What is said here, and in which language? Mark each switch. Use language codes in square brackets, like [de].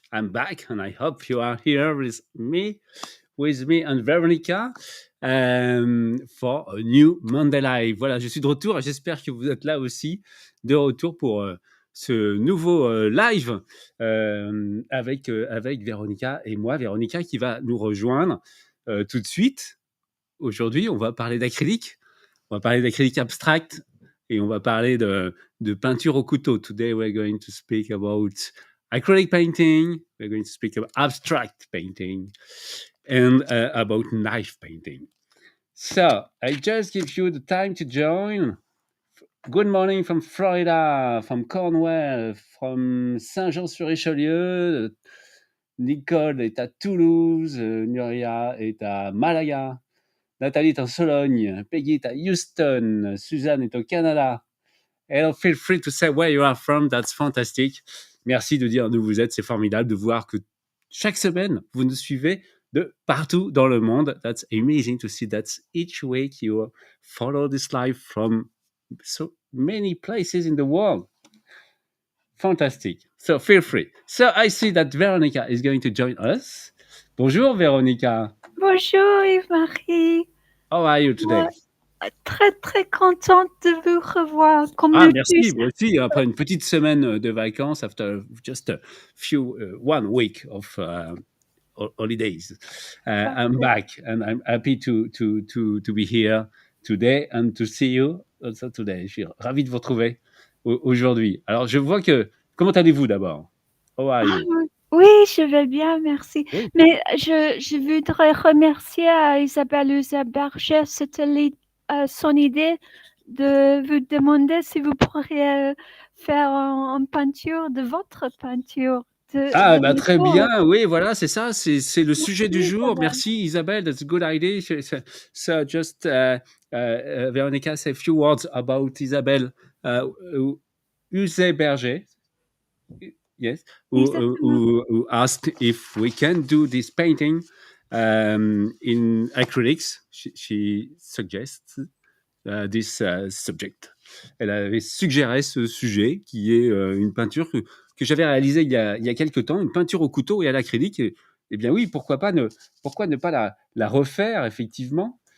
[en] I'm back and I hope you are here with me and Veronica for a new Monday Live. [fr] Voilà, je suis de retour et j'espère que vous êtes là aussi, de retour pour ce nouveau live avec Veronica et moi. Veronica qui va nous rejoindre tout de suite. Aujourd'hui, on va parler d'acrylique. On va parler d'acrylique abstract et on va parler de peinture au couteau. [en] Today, we're going to speak about acrylic painting. We're going to speak about abstract painting and about knife painting. So, I just give you the time to join. Good morning from Florida, from Cornwall, from Saint-Jean-sur-Richelieu. [fr] Nicole est à Toulouse, Nuria est à Malaga. Nathalie est en Sologne, Peggy est à Houston, Suzanne est au Canada. [en] Hello, feel free to say where you are from, that's fantastic. [fr] Merci de dire d'où vous êtes, c'est formidable de voir que chaque semaine, vous nous suivez de partout dans le monde. [en] That's amazing to see that each week you follow this live from so many places in the world. Fantastic. So feel free. So I see that Veronica is going to join us. [fr] Bonjour Veronica. Bonjour Yves-Marie. [en] How are you today? [fr] Très très contente de vous revoir. Comme Merci, moi aussi. Après une petite semaine de vacances, [en] after just a few, 1 week of holidays, I'm back and I'm happy to be here today and to see you also today. [fr] Je suis ravi de vous retrouver aujourd'hui. Alors, je vois que... Comment allez-vous d'abord? [en] How are you? [fr] Oui, je vais bien, merci. Oui. Mais je voudrais remercier Isabelle Berger, c'était son idée de vous demander si vous pourriez faire une peinture de votre peinture. Très bien, oui, voilà, c'est ça, c'est le sujet du jour. Merci Isabelle, [en] that's a good idea. So just Veronica, say a few words about Isabelle Berger. Yes, who asked if we can do this painting in acrylics. She suggests this subject. [fr] Elle avait suggéré ce sujet qui est une peinture que j'avais réalisée il y a quelques temps, une peinture au couteau et à l'acrylique. Eh bien oui, pourquoi ne pas la refaire effectivement.